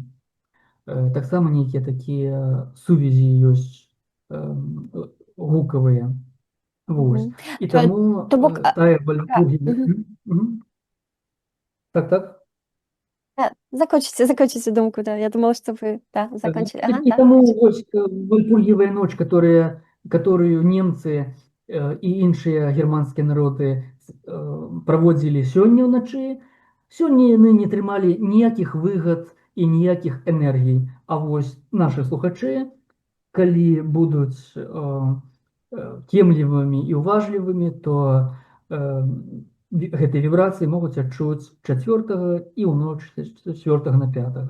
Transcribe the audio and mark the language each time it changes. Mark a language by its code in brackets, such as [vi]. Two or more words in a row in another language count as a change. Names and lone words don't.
[be] Таксама нейкія такія сувязі ёсць гукавыя. Вось. І таму тая Вальпургіева... Так. [ru] Закончите думку, да. Я думала, что вы закончили. [be] І таму вось Вальпургіевая ноч, которую немцы і іншыя германскія народы праводзілі сёння ўначы, сёння яны не атрымалі ніякіх выгад і ніякіх энергій. А вось нашы слухачы, калі будуць кемлівымі і уважлівымі, то гэтыя вібрацыі могуць адчуць 4 і ў ноч з 4 на 5.